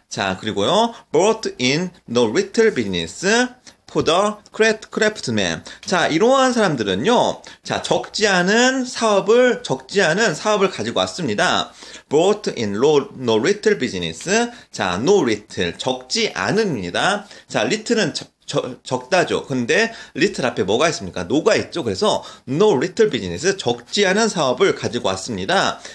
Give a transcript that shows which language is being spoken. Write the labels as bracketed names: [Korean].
[Korean] 자, 그리고요, [English] brought in no little business for the craftsmen. [Korean] 자, 이러한 사람들은요, 자, 적지 않은 사업을 가지고 왔습니다. [English] brought in no little business. [Korean] 자, [English] no little, [Korean] 적지 않은입니다. 자, little는 적다죠. 근데 little 앞에 뭐가 있습니까? no가 있죠. 그래서 [English] no little business, [Korean] 적지 않은 사업을 가지고 왔습니다.